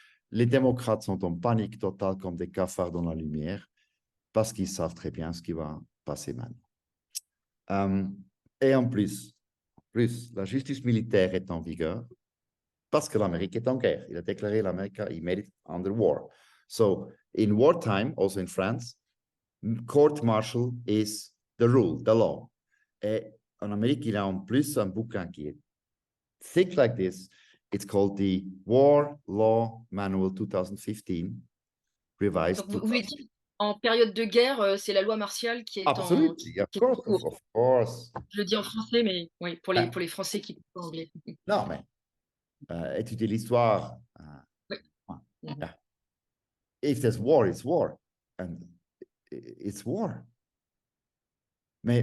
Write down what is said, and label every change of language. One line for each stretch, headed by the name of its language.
French: Les démocrates sont en panique totale comme des cafards dans la lumière parce qu'ils savent très bien ce qui va passer maintenant. Et en plus, la justice militaire est en vigueur parce que l'Amérique est en guerre. Il a déclaré l'Amérique,
English: he made it under war. So, in wartime, also in France, court-martial is the rule, the law.
French: Et en Amérique, il y a en plus un bouquin qui est
English: thick like this. It's called the War Law Manual 2015, revised.
French: Donc, vous voulez dire, en période de guerre, c'est la loi martiale
English: Absolutely, of
French: qui est en
English: course,
French: cours.
English: of course.
French: Je le dis en français, mais oui, pour les Français qui parlent anglais. Non, mais étudier l'histoire. Oui. Mhm.
English: If there's war, it's war. And it's war.
French: Mais